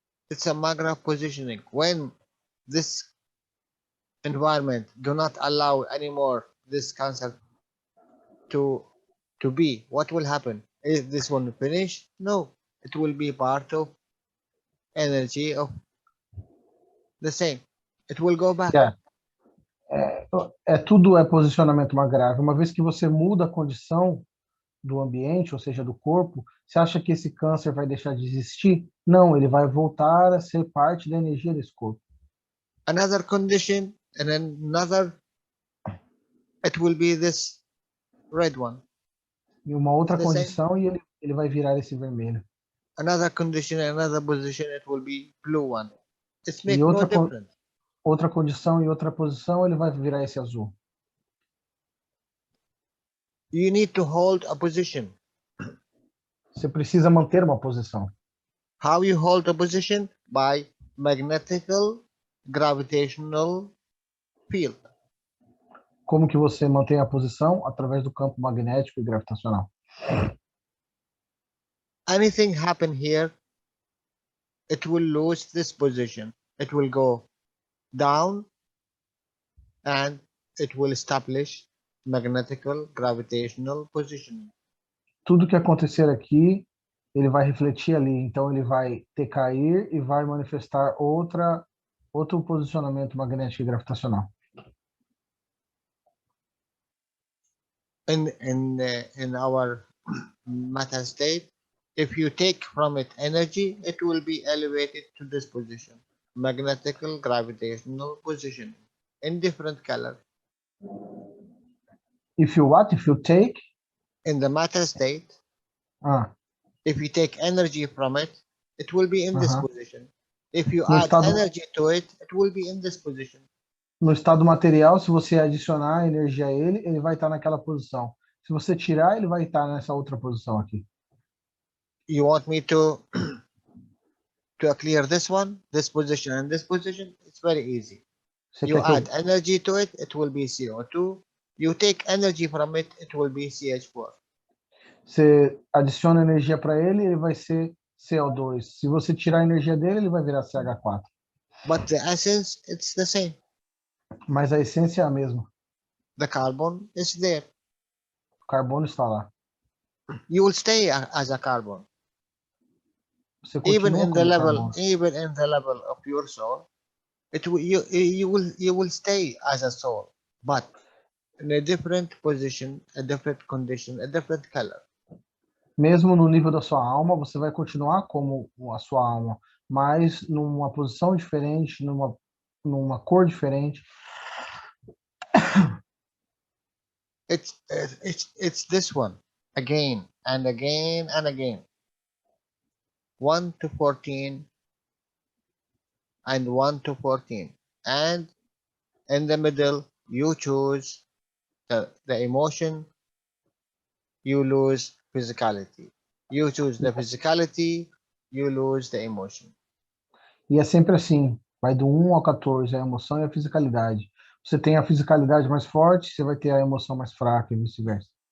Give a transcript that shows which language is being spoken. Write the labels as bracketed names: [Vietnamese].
[English] It's a matter of positioning. When this environment do not allow anymore this cancer to be, what will happen? Is this one finish? No, it will be part of energy of the same. It will go back. [Portuguese] Tudo é posicionamento grave. Uma vez que você muda a condição do ambiente, ou seja, do corpo, você acha que esse câncer vai deixar de existir? Não, ele vai voltar a ser parte da energia desse corpo. [English] Another condition, and then another, it will be this red one. [Portuguese] E uma outra condição e ele vai virar esse vermelho. [English] Another condition, another position, it will be blue one. It's make [Portuguese] E [English] no difference. [Portuguese] Outra condição e outra posição, ele vai virar esse azul. [English] You need to hold a position. [Portuguese] Você precisa manter uma posição. [English] How you hold a position? By magnetical gravitational field. [Portuguese] Como que você mantém a posição? Através do campo magnético e gravitacional. [English] Anything happen here, it will lose this position. It will go down and it will establish magnetical gravitational positioning. [Portuguese] Tudo que acontecer aqui, ele vai refletir ali. Então ele vai decair e vai manifestar outro posicionamento magnético e gravitacional. [English] In our matter state, if you take from it energy, it will be elevated to this position, magnetical gravitational position, in different color. If you what? If you take? In the matter state, if you take energy from it, it will be in this position. If you add energy to it, it will be in this position. [Portuguese] No estado material, se você adicionar energia a ele, ele vai estar naquela posição. Se você tirar, ele vai estar nessa outra posição aqui. [English] You want me to clear this one, this position, and this position? It's very easy. You add energy to it, it will be CO2. You take energy from it, it will be CH4. [Portuguese] Você adiciona energia para ele, ele vai ser CO2. Se você tirar a energia dele, ele vai virar CH4. [English] But the essence, it's the same. [Portuguese] Mas a essência é a mesma. [English] The carbon is there. [Portuguese] O carbono está lá. [English] You will stay as a carbon. [Portuguese] Você continua [English] even in the level of your soul, you will stay as a soul, but in a different position, a different condition, a different color. [Portuguese] Mesmo no nível da sua alma, você vai continuar como a sua alma, mas numa posição diferente, numa cor diferente. [English] It's this one again and again and again. 1 to 14 and 1 to 14, and in the middle you choose the emotion, you lose physicality. You choose the physicality, you lose the emotion. [Portuguese] E é sempre assim, vai do 1 ao 14, a emoção e a fisicalidade. Você tem a fisicalidade mais forte, você vai ter a emoção mais fraca e vice-versa.